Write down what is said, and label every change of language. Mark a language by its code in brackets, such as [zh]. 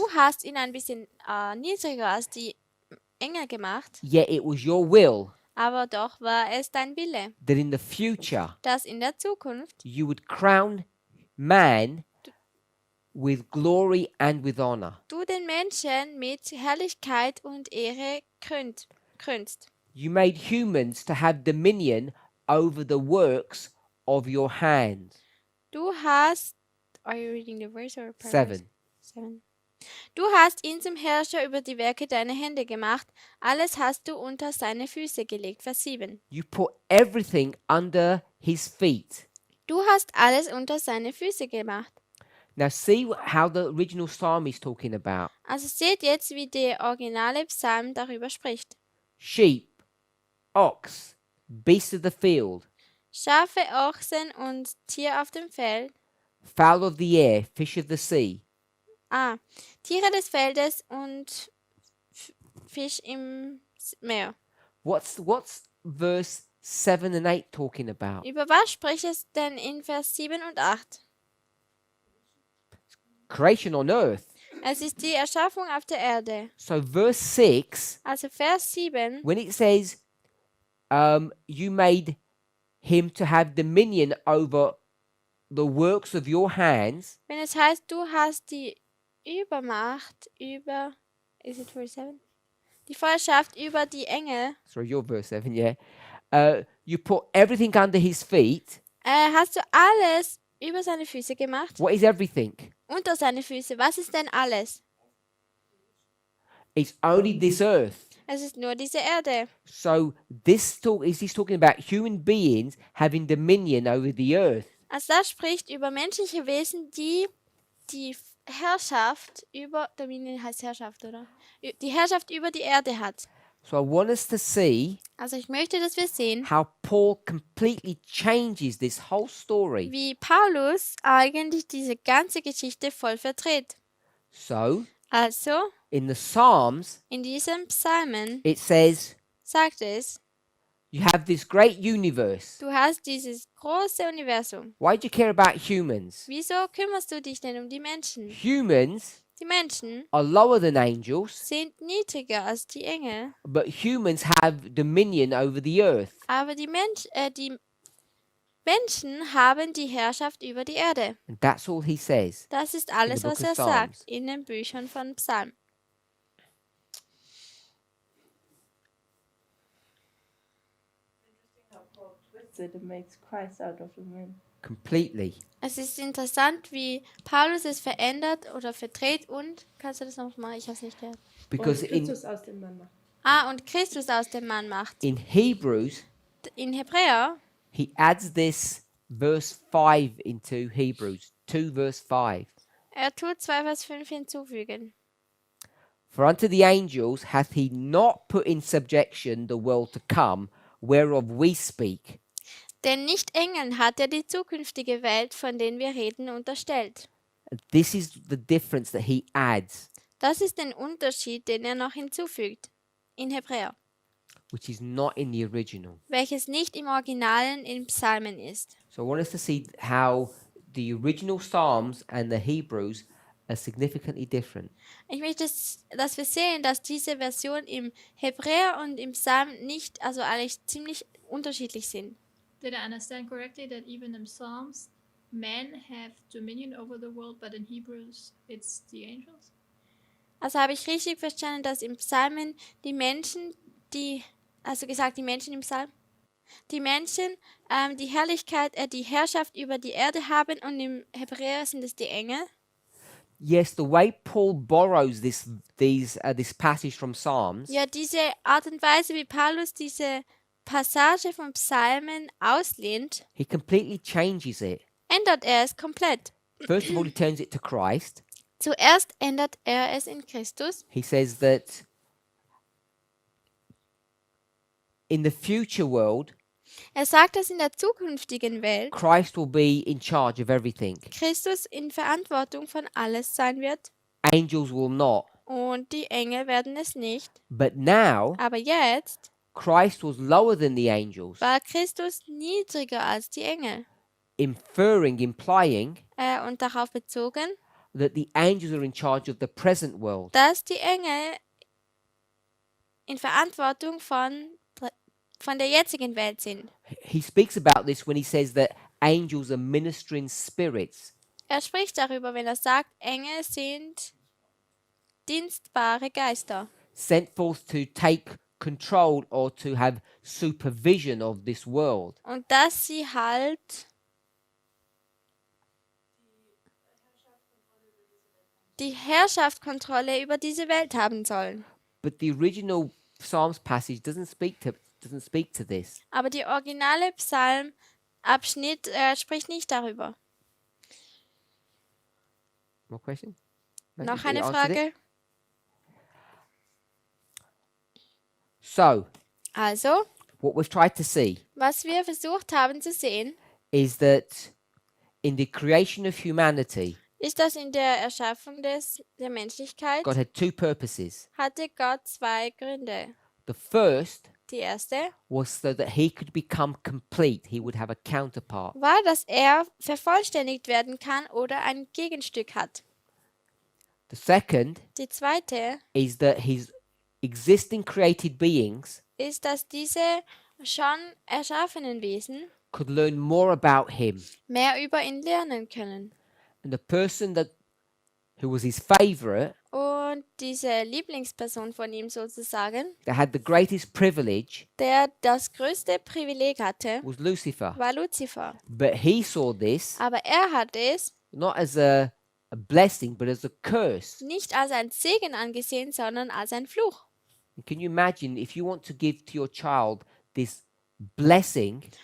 [de] Du hast ihn ein bisschen niedriger als die Engel gemacht, [en] yet it was your will [de] aber doch war es dein Wille, [en] that in the future [de] dass in der Zukunft [en] you would crown man with glory and with honor. [de] du den Menschen mit Herrlichkeit und Ehre krönst. [en] You made humans to have dominion over the works of your hands. [de] Du hast, [en] are you reading the verse or paragraph? 7. 7. [de] Du hast ihn zum Herrscher über die Werke deiner Hände gemacht. Alles hast du unter seine Füße gelegt. Vers 7. [en] You put everything under his feet. [de] Du hast alles unter seine Füße gemacht. [en] Now see how the original psalm is talking about. [de] Also seht jetzt, wie der originale Psalm darüber spricht. [en] Sheep, ox, beasts of the field, [de] Schafe, Ochsen und Tier auf dem Feld. [en] fowl of the air, fish of the sea. [de] Tiere des Feldes und Fisch im Meer. [en] What's verse 7 and 8 talking about? [de] Über was spricht es denn in Vers 7 und 8? [en] Creation on earth. [de] Es ist die Erschaffung auf der Erde. [en] So verse 6, [de] Also Vers 7, [en] when it says you made him to have dominion over the works of your hands, [de] wenn es heißt, du hast die Übermacht über, [en] is it verse 7? [de] Die Vollschaft über die Engel, [en] sorry, your verse 7, yeah. You put everything under his feet. [de] hast du alles über seine Füße gemacht? [en] What is everything? [de] Unter seine Füße, was ist denn alles? [en] It's only this earth. [de] Es ist nur diese Erde. [en] So this talk is he's talking about human beings having dominion over the earth. [de] Also das spricht über menschliche Wesen, die die Herrschaft über, Dominion heißt Herrschaft, oder? Die Herrschaft über die Erde hat. [en] So I want us to see [de] Also ich möchte, dass wir sehen, [en] how Paul completely changes this whole story. [de] wie Paulus eigentlich diese ganze Geschichte voll verdreht. [en] So [de] Also, [en] in the Psalms, [de] in diesem Psalmen [en] it says [de] sagt es, [en] you have this great universe. [de] du hast dieses große Universum. [en] Why do you care about humans? [de] Wieso kümmerst du dich denn um die Menschen? [en] Humans [de] Die Menschen [en] are lower than angels, [de] sind niedriger als die Engel, [en] but humans have dominion over the earth. [de] aber die Menschen haben die Herrschaft über die Erde. [en] And that's all he says. [de] Das ist alles, [en] book [de] was [en] of [de] er [en] Psalms. [de] sagt in den Büchern von Psalm. [en] It makes Christ out of the man. Completely. [de] Es ist interessant, wie Paulus es verändert oder verdreht und, kannst du das noch mal? Ich habe es nicht gehört. [en] Because [de] Und [en] in, [de] Christus aus dem Mann macht. Und Christus aus dem Mann macht. [en] in Hebrews, [de] In Hebräer, [en] he adds this verse 5 into Hebrews 2 verse 5. [de] er tut 2 Vers 5 hinzufügen. [en] For unto the angels hath he not put in subjection the world to come, whereof we speak. [de] Denn nicht Engeln hat er die zukünftige Welt, von denen wir reden, unterstellt. [en] This is the difference that he adds, [de] Das ist den Unterschied, den er noch hinzufügt. In Hebräer. [en] which is not in the original. [de] Welches nicht im Originalen in Psalmen ist. [en] So I want us to see how the original Psalms and the Hebrews are significantly different. [de] Ich möchte, dass wir sehen, dass diese Version im Hebräer und im Psalm nicht, also eigentlich ziemlich unterschiedlich sind. [en] Did I understand correctly that even in Psalms, men have dominion over the world, but in Hebrews, it's the angels? [de] Also habe ich richtig verstanden, dass im Psalmen die Menschen, die Menschen im Psalm, die Menschen die Herrlichkeit, die Herrschaft über die Erde haben und im Hebräer sind es die Engel. [en] Yes, the way Paul borrows this passage from Psalms [de] Ja, diese Art und Weise, wie Paulus diese Passage vom Psalmen auslehnt, [en] he completely changes it. [de] ändert er es komplett. [en] First of all, he turns it to Christ. [de] Zuerst ändert er es in Christus. [en] He says that in the future world, [de] Er sagt, dass in der zukünftigen Welt [en] Christ will be in charge of everything. [de] Christus in Verantwortung von alles sein wird [en] Angels will not. [de] und die Engel werden es nicht. [en] But now, [de] Aber jetzt [en] Christ was lower than the angels, [de] war Christus niedriger als die Engel [en] implying [de] und darauf bezogen, [en] that the angels are in charge of the present world. [de] dass die Engel in Verantwortung von der jetzigen Welt sind. [en] He speaks about this when he says that angels are ministering spirits. [de] Er spricht darüber, wenn er sagt, Engel sind dienstbare Geister, [en] Sent forth to take control or to have supervision of this world. [de] und dass sie halt die Herrschaftskontrolle über diese Welt haben sollen. [en] But the original Psalms passage doesn't speak to this. [de] Aber die originale Psalmabschnitt spricht nicht darüber. [en] More question? [de] Noch [en] You [de] eine [en] answered it? [de] Frage? [en] So, [de] Also, [en] what we've tried to see [de] was wir versucht haben zu sehen, [en] is that in the creation of humanity, [de] ist, dass in der Erschaffung der Menschlichkeit [en] God had two purposes. [de] hatte Gott zwei Gründe. [en] The first [de] Die erste [en] was so that he could become complete. He would have a counterpart. [de] war, dass er vervollständigt werden kann oder ein Gegenstück hat. [en] The second [de] Die zweite [en] is that his existing created beings [de] ist, dass diese schon erschaffenen Wesen [en] could learn more about him. [de] mehr über ihn lernen können. [en] And the person who was his favorite, [de] Und diese Lieblingsperson von ihm sozusagen, [en] that had the greatest privilege, [de] der das größte Privileg hatte, [en] was Lucifer. [de] war Luzifer. [en] But he saw this [de] Aber er hat es [en] not as a blessing, but as a curse. [de] nicht als ein Segen angesehen, sondern als ein Fluch. [en] And can you imagine if you want to give to your child this blessing